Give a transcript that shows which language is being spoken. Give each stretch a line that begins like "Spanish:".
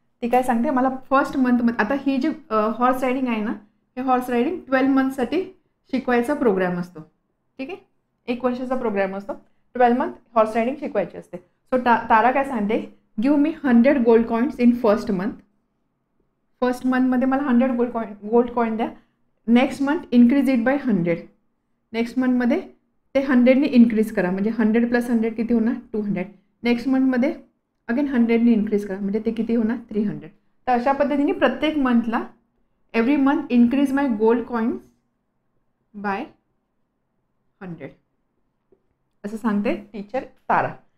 Marathi: ती काय सांगते, मला फर्स्ट मंथमध्ये, आता ही जी हॉर्स रायडिंग आहे ना, हे हॉर्स रायडिंग 12 मंथसाठी शिकवायचा प्रोग्राम असतो. ठीक आहे, 1 वर्षाचा प्रोग्राम असतो. 12 मंथ हॉर्स रायडिंग शिकवायची असते.
English: so
Marathi: तारा काय सांगते,
English: Give me 100 gold coins in first month.
Marathi: First मंथमध्ये मला 100 गोल्ड कॉईन द्या.
English: Next month increase it by 100.
Marathi: Next मंथमध्ये ते 100ने इन्क्रीज करा, म्हणजे 100 + 100 किती होणार, 200. नेक्स्ट मंथमध्ये अगेन 100ने इन्क्रीज करा, म्हणजे ते किती होणार, 300. तर अशा पद्धतीने प्रत्येक मंथला
English: every month increase my gold coins by 100
Marathi: असं सांगते टीचर तारा.